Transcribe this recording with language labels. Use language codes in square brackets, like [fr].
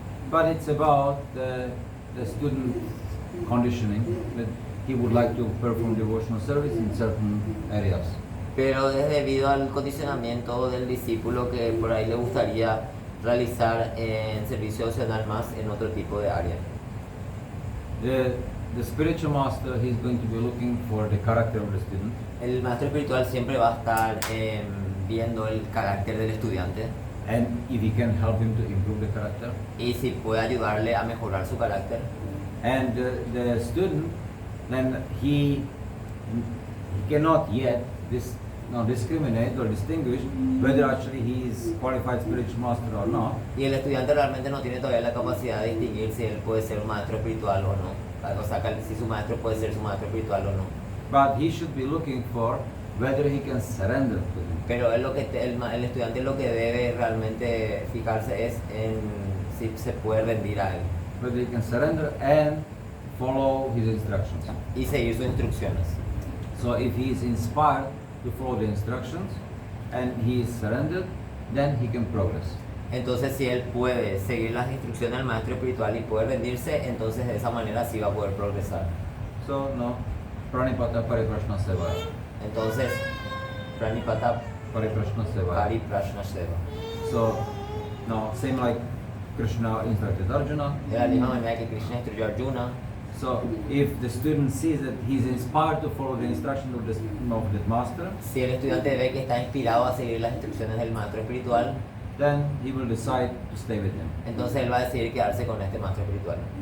[en] but it's about the student conditioning that he would like to perform devotional service in certain areas. [es] pero es debido al condicionamiento del discípulo que por ahí le gustaría realizar en servicio opcional más en otro tipo de área. [en] The spiritual master, he's going to be looking for the character of the student, [es] El maestro espiritual siempre va a estar viendo el carácter del estudiante [en] and if he can help him to improve the character. [es] y si puede ayudarle a mejorar su carácter. [en] And the student, then he cannot yet discriminate or distinguish whether actually he is qualified spiritual master or not. [es] Y el estudiante realmente no tiene todavía la capacidad de distinguir si él puede ser un maestro espiritual o no. O sea, si su maestro puede ser su maestro espiritual o no. [en] But he should be looking for whether he can surrender to him. [es] Pero él el estudiante lo que debe realmente fijarse es en si se puede rendir a él [en] Whether he can surrender and follow his instructions. [es] y seguir sus instrucciones. [en] So if he is inspired to follow the instructions and he is surrendered, then he can progress. [es] Entonces, si él puede seguir las instrucciones del maestro espiritual y puede rendirse, entonces de esa manera sí va a poder progresar. [sa] So Pranipata Pariprashna Seva. [es] Entonces, Pranipata [sa] Pariprashna Seva. Pariprashna Seva. [en] So, now same like Krishna instructed Arjuna. [es] De la misma manera que Krishna instruyó a Arjuna. [en] So, if the student sees that he's inspired to follow the instruction of the master, [es] Si el estudiante ve que está inspirado a seguir las instrucciones del maestro espiritual, [en] then he will decide to stay with him. [es] entonces él va a decidir quedarse con este maestro espiritual.